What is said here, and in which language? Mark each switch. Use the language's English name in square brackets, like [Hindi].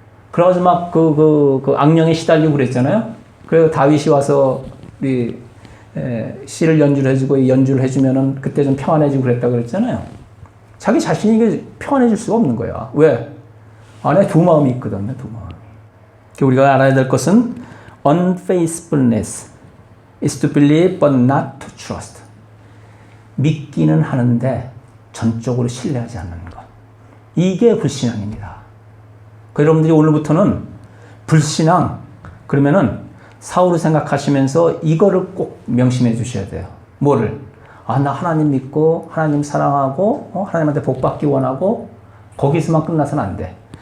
[Korean] 그래가지고 막 그 악령에 시달리고 그랬잖아요. 그래서 다윗이 와서 우리 시를 연주를 해주고 이 연주를 해주면은 그때 좀 평안해지고 그랬다 그랬잖아요. 자기 자신이 이게 평안해질 수가 없는 거야. 왜? 안에 두 마음이 있거든요. 두 마음. 우리가 알아야 될 것은 [English] unfaithfulness is to believe but not to trust. [Korean] 믿기는 하는데 전적으로 신뢰하지 않는 것. 이게 불신앙입니다. 여러분들이 오늘부터는 불신앙 그러면은 사울을 생각하시면서 이거를 꼭 명심해 주셔야 돼요. 뭐를? 나 하나님 믿고 하나님 사랑하고 하나님한테 복 받기 원하고 거기서만 끝나서는 안 돼.